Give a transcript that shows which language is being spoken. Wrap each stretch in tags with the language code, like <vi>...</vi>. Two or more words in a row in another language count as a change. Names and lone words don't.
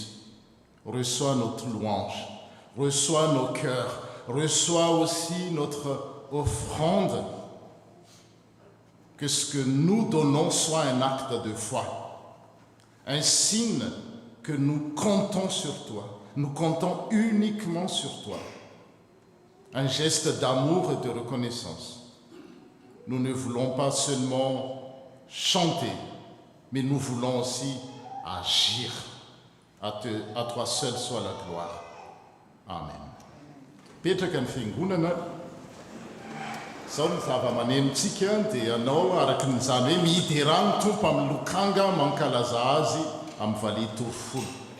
<fr>Reçois notre louange, reçois nos cœurs, reçois aussi notre offrande, que ce que nous donnons soit un acte de foi, un signe que nous comptons sur toi, nous comptons uniquement sur toi, un geste d'amour et de reconnaissance. Nous ne voulons pas seulement chanter, mais nous voulons aussi agir. À toi seul soit la gloire. Amen.</fr> <mg>Petraka ny fiangonana, zao ny zava-manenontsika dia ianao araka nyzany hoe mihidy rano tompo amin'ny lokanga mankalaza azy amin'ny valia torofolo.</mg>